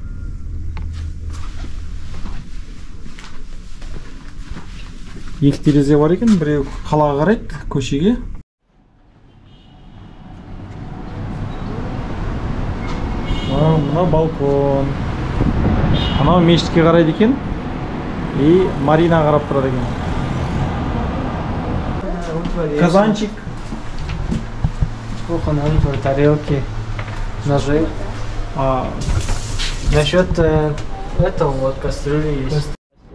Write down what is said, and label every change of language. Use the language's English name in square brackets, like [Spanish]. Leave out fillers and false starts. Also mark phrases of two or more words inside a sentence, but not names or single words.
[Kazakh] Екі терезе бар екен, біреу қалаға қарайды, көшеге. Мына балкон. Анау мешітке қарайды екен. И Марина қарап тұрады екен. Казанчик. [Russian] Сколько надо, тарелки, ножи. Насчет этого вот кастрюли есть.